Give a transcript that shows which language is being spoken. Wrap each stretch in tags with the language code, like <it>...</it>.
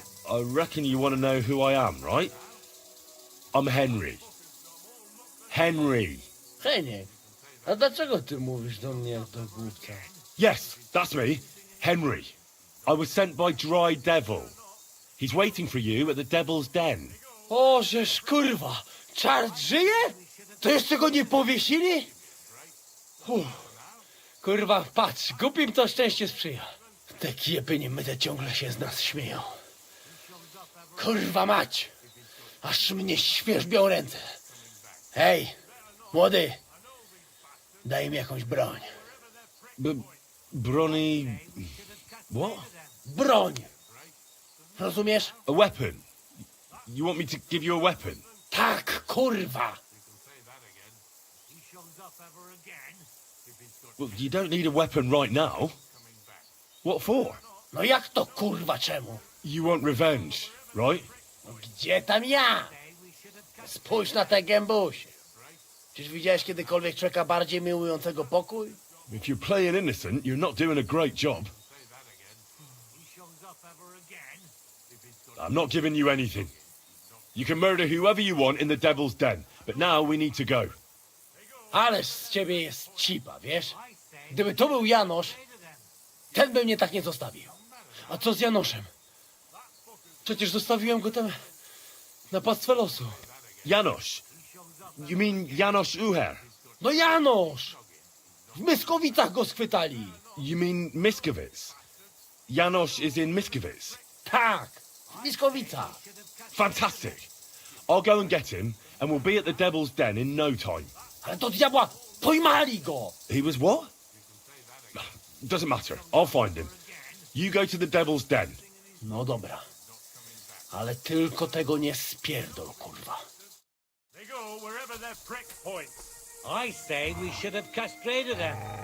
<en>I reckon you want to know who I am, right? I'm Henry. Henry.</en> <pl>Heniek, a dlaczego ty mówisz do mnie jak do głupca?</pl> <en>Yes, that's me. Henry. I was sent by Dry Devil. He's waiting for you at the Devil's Den.</en> <pl>O, żeż kurwa, czart żyje? To jeszcze go nie powiesili? Kurwa, patrz, głupim to szczęście sprzyja. Te kiepy niemyte ciągle się z nas śmieją. Kurwa mać, aż mnie świerzbią ręce. Hej, młody, daj mi jakąś broń.</pl> <en>Bronny... What?</en> <pl>Broń! Rozumiesz?</pl> <en>A weapon? You want me to give you a weapon?</en> <pl>Tak, kurwa!</pl> <en>Well, you don't need a weapon right now. What for?</en> <pl>No jak to kurwa czemu?</pl> <en>You want revenge, right?</en> <pl>No gdzie tam ja? Spójrz na te gębusie. Czyż widziałeś kiedykolwiek człowieka bardziej miłującego pokój?</pl> <en>If you're playing innocent, you're not doing a great job. I'm not giving you anything. You can murder whoever you want in the Devil's Den, but now we need to go.</en> <pl>Ależ z ciebie jest cipa, wiesz? Gdyby to był Janosz, ten by mnie tak nie zostawił. A co z Janoszem? Przecież zostawiłem go tam na pastwę losu.</pl> <en>Janosh? You mean Janosh Uher?</en> <pl>No Janosz! W Myskowicach go schwytali.</pl> <en>You mean Miskovic? Janosh is in Miskovic?</en> <pl>Tak, w Myskowicach.</pl> <en>Fantastic. I'll go and get him, and we'll be at the Devil's Den in no time.</en> <pl>Ale do diabła, pojmali go!</pl> <en>He was what? Doesn't matter. I'll find him. You go to the Devil's Den.</en> <pl>No dobra. Ale tylko tego nie spierdol, kurwa.</pl> <en>They go wherever their prick points. I say we should have castrated them.</en>